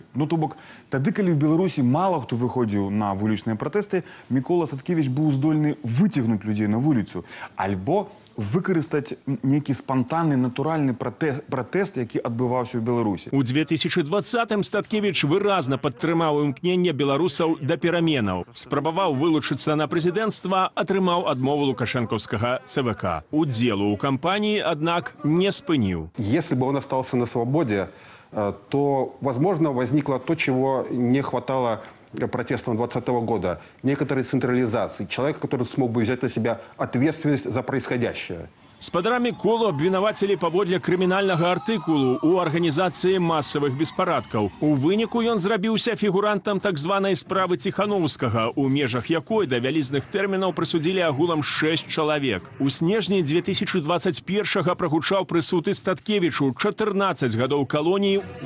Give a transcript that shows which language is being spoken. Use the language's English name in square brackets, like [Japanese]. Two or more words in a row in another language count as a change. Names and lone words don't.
[Belarusian] Ну, то бок, тады, калі ў Беларусі мала хто выходзіў на вулічныя пратэсты, Мікола Статкевіч быў здольны выцягнуць людзей на вуліцу, альбо выкарыстаць нейкі спантанны, натуральны пратэст, які адбываўся ў Беларусі. У 2020-м Статкевіч выразна падтрымаў імкненне беларусаў да пераменаў. Спрабаваў вылучыцца на прэзідэнцтва, атрымаў адмову лукашэнкаўскага ЦВК. Удзелу ў кампаніі, аднак, не спыніў. [Russian] Если бы он остался на свободе, то, возможно, возникло то, чего не хватало протестом 2020 года, некоторой централизации. Человек, который смог бы взять на себя ответственность за происходящее. [Belarusian] Спадарамі колу абвінавацілі паводле крымінальнага артыкулу ў арганізацыі масавых беспарадкаў. У выніку ён зрабіўся фігурантам так званай справы Ціханаўскага, у межах якой да вялізных тэрмінаў прысудзілі агулам 6 чалавек. У снежні 2021-га прагучаў прысуд і Статкевічу 14 гадоў калоніі.